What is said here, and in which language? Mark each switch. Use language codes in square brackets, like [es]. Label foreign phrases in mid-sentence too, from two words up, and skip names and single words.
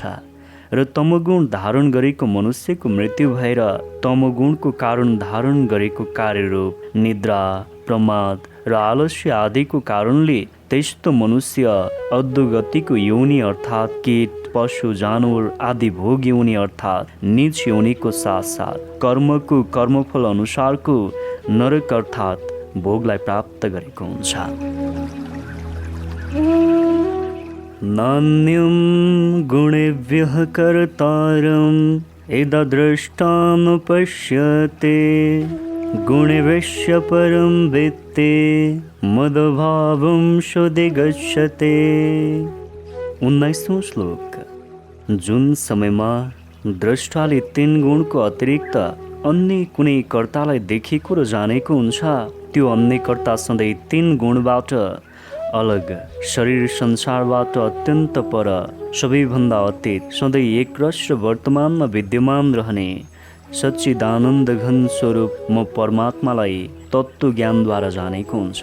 [ne] र तमगुण धारण गरेको मनुष्यको मृत्यु भएर तमगुणको कारण धारण गरेको कार्यरूप निद्रा, प्रमाद र आलस्य आदिको कारणले त्यस्तो मनुष्य अधोगतिको योनि अर्थात् कीट, पशु, जानवर आदि भोग योनि अर्थात् नीच योनिको साथसाथ कर्मको कर्मफल अनुसारको नरक अर्थात् भोगलाई प्राप्त गरेको हुन्छ। [sa] नान्यं गुणेभ्यः कर्तारं यदा दृष्टानुपश्यते गुणेभ्यश्च परं वित्ते मदभावं सुधिगच्छते। [ne] 19औं श्लोक। जुन समयमा द्रष्टाले 3 गुणको अतिरिक्त अन्य कुनै कर्तालाई देखेको र जानेको हुन्छ, त्यो अन्य कर्ता सधैँ 3 गुणबाट अलग, शरीर संसारबाट अत्यन्त पर, सबैभन्दा अतीत, सधैँ एकरस र वर्तमानमा विद्यमान रहने सच्चिदानन्द घन स्वरूप म परमात्मालाई तत्त्व ज्ञानद्वारा जानेको हुन्छ।